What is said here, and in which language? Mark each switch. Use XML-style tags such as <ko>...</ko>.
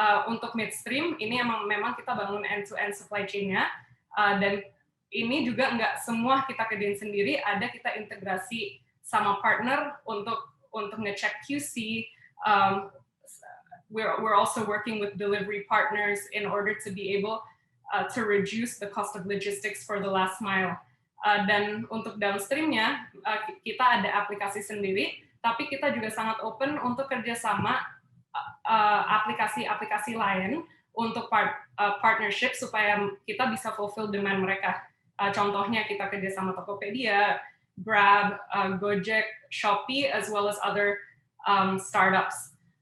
<id>Untuk midstream ini memang kita bangun end-to-end supply chain-nya, dan ini juga nggak semua kita kerjain sendiri, ada kita integrasi sama partner untuk ngecek QC.</id> <en>We're also working with delivery partners in order to be able to reduce the cost of logistics for the last mile.</en> <id>Dan untuk downstream-nya, kita ada aplikasi sendiri, tapi kita juga sangat open untuk kerjasama aplikasi-aplikasi lain untuk partnership supaya kita bisa fulfill demand mereka. Contohnya kita kerjasama Tokopedia, Grab, Gojek, Shopee,</id> <en>as well as other startups.</en>